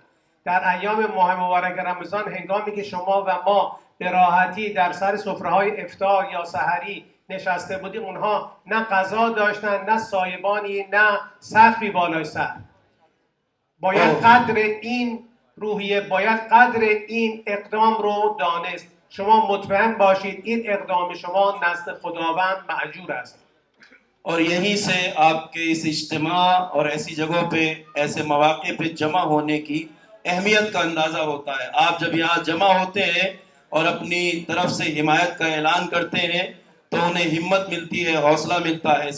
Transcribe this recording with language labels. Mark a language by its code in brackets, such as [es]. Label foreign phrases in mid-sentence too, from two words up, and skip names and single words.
[fa] در ایام ماه مبارک رمضان هنگامی که شما و ما به راحتی در سر سفره‌های افطار یا سحری نشسته بودیم، اونها نه غذا داشتن، نه سایبانی، نه سقفی بالای سر. باید قدر این روحیه، باید قدر این اقدام رو دانست. شما مطمئن باشید این اقدام شما نزد خداوند مأجور است. [ur] اور یہیں سے آپ کے اس اجتماع اور ایسی جگہوں پہ، ایسے مواقع پہ جمع ہونے کی اہمیت کا اندازہ ہوتا ہے۔ آپ جب یہاں جمع ہوتے ہیں اور اپنی طرف سے حمایت کا اعلان کرتے ہیں تو انہیں ہمت ملتی ہے، حوصلہ ملتا ہے۔